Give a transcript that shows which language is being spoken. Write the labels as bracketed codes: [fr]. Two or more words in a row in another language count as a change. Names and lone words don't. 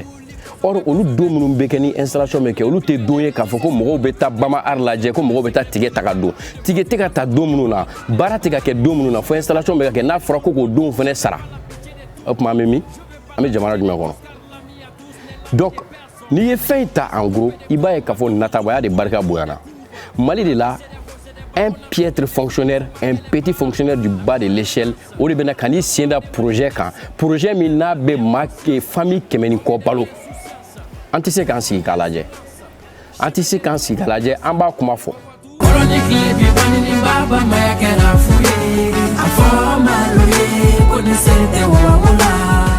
[bm] Or olu don minnu bɛ kɛ ni installation bɛ kɛ olu tɛ don ye k'a fɔ ko mɔgɔw bɛ taa Bama Arrête lajɛ ko mɔgɔw bɛ taa tigɛ ta ka don. Tigɛ tɛ ka ta don minnu na, baara tɛ ka kɛ don minnu na, fo installation bɛ ka kɛ n'a fɔra ko k'o don fana sara. O tuma an bɛ min? An bɛ jamana jumɛn kɔnɔ? Donc n'i ye fɛn ta [fr] en gros, [bm] i b'a ye k'a fɔ natabaya de barika bonyana. Mali de la, [fr] un piètre fonctionnaire, un petit fonctionnaire du bas de l'échelle, [bm] o de bɛna ka n'i sen da projet kan, projet min n'a bɛ maa famille 100 ni kɔ balo. An tɛ se k'an sigi k'a lajɛ. An tɛ se k'an sigi k'a lajɛ, an b'a kuma fɔ. Afọ malo ye, ko ni se tɛ wa wula.